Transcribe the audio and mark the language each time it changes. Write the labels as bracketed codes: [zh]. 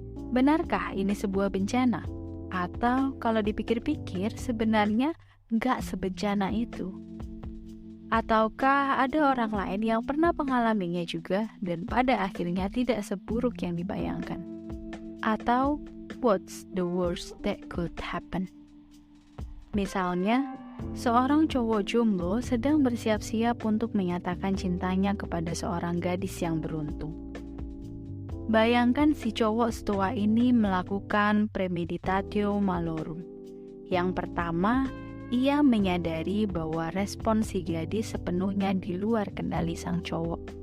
[id] Benarkah ini sebuah bencana? Atau kalau dipikir-pikir sebenarnya nggak sebencana itu? Ataukah ada orang lain yang pernah mengalaminya juga dan pada akhirnya tidak seburuk yang dibayangkan? Atau [en] what's the worst that could happen? [id] Misalnya, seorang cowok jomblo sedang bersiap-siap untuk menyatakan cintanya kepada seorang gadis yang beruntung. Bayangkan si cowok setua ini melakukan premeditatio malorum. Yang pertama, ia menyadari bahwa respon si gadis sepenuhnya di luar kendali sang cowok.